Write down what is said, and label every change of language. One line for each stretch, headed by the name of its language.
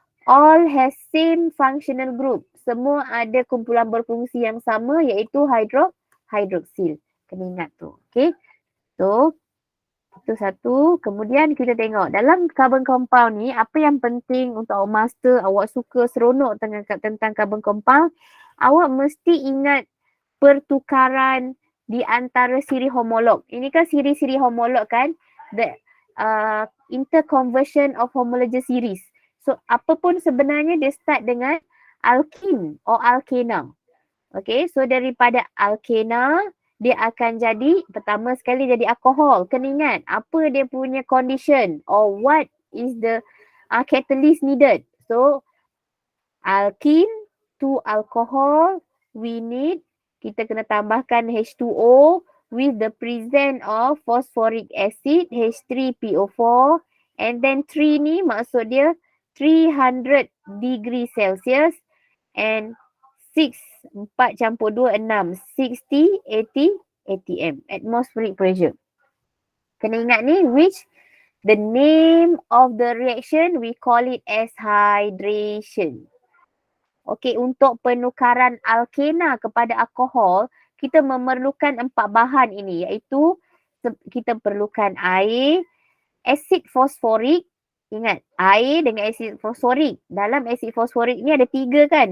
English: All has same functional group.
Malay: Semua ada kumpulan berfungsi yang sama iaitu hydroxyl. Kena ingat tu. Okay. So, itu satu. Kemudian kita tengok dalam carbon compound ni, apa yang penting untuk awak master, awak suka seronok tentang carbon compound, awak mesti ingat pertukaran di antara siri homolog. Ini kan siri-siri homolog kan? The interconversion of homologous series. So, apa pun sebenarnya dia start dengan alkene or alkena. Okay, so daripada alkena, dia akan jadi, pertama sekali jadi alkohol.
English: Kena ingat, apa dia punya condition or what is the catalyst needed. So, alkene to alcohol, we need, kita kena tambahkan H2O with the presence of phosphoric acid, H3PO4, and then 3 ni maksud dia 300 degree Celsius and 6, 4 campur 2, 6, 60, 80 atm, atmospheric pressure. Kena ingat ni, which the name of the reaction, we call it as hydration.
Malay: Okay, untuk penukaran alkena kepada alkohol, kita memerlukan 4 bahan ini, iaitu kita perlukan air, asid fosforik, Ingat, air dengan asid fosforik. Dalam asid fosforik ni ada 3 kan.